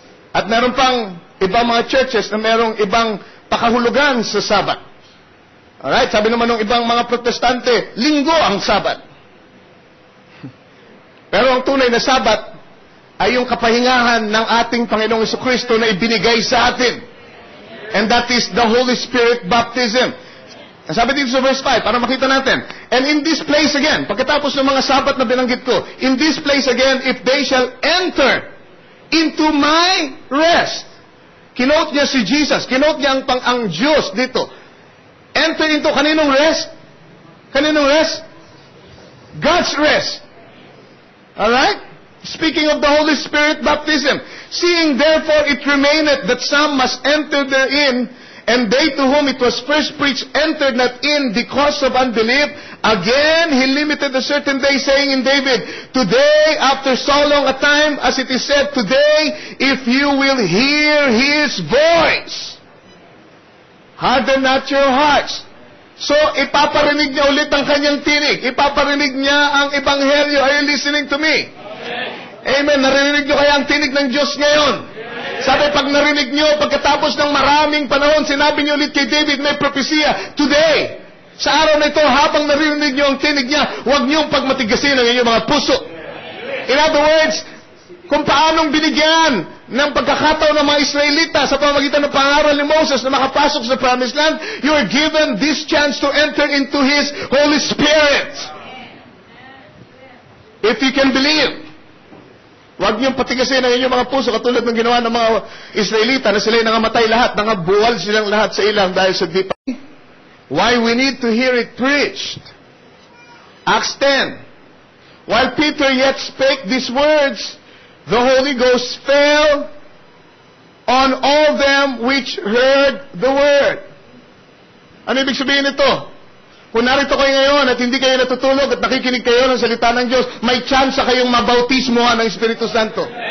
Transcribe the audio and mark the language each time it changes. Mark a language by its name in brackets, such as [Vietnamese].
[Filipino] At meron pang ibang mga churches na merong ibang pakahulugan sa Sabat. Alright? Sabi naman ng ibang mga protestante, Linggo ang Sabat. Pero ang tunay na Sabat ay yung kapahingahan ng ating Panginoong Jesucristo na ibinigay sa atin. [English] And that is the Holy Spirit baptism. [Filipino] Sabi dito sa verse 5, para makita natin. [English] And in this place again, [Filipino] pagkatapos ng mga Sabat na binanggit ko, [English] in this place again, if they shall enter into my rest. [Filipino] Kinote niya si Jesus. Kinote niya ang Diyos dito. [English] Enter into [Filipino] kaninong [English] rest? [Filipino] Kaninong [English] rest? God's rest. Alright? Speaking of the Holy Spirit baptism, seeing therefore it remaineth that some must enter therein, and they to whom it was first preached entered not in because of unbelief. Again, he limited a certain day, saying in David, today, after so long a time, as it is said, today, if you will hear his voice, harden not your hearts. [Filipino] So, ipaparinig niya ulit ang kanyang tinig. Ipaparinig niya ang ebanghelyo. [English] Are you listening to me? [Filipino] Amen. Narinig nyo kaya ang tinig ng Diyos ngayon? Sabi, pag narinig nyo, pagkatapos ng maraming panahon, sinabi nyo ulit kay David, may propesya, today, sa araw na ito, habang narinig nyo ang tinig niya, huwag nyo pagmatigasin ang inyong mga puso. [English] In other words, [Filipino] kung paanong binigyan ng pagkakataon ng mga Israelita sa pamamagitan ng pangaral ni Moses na makapasok sa Promised Land, [English] you are given this chance to enter into His Holy Spirit. If you can believe. [Filipino] Huwag niyong patigasin ang inyong mga puso katulad ng ginawa ng mga Israelita na sila'y nangamatay lahat, nangabuwal silang lahat sa ilang dahil sa di pa. [English] Why we need to hear it preached. Acts 10. While Peter yet spake these words, the Holy Ghost fell on all them which heard the word. [Filipino] Ano ibig sabihin nito? Kung narito kayo ngayon at hindi kayo natutulog at nakikinig kayo ng salita ng Diyos, may chance kayong mabautismohan ng Espiritu Santo.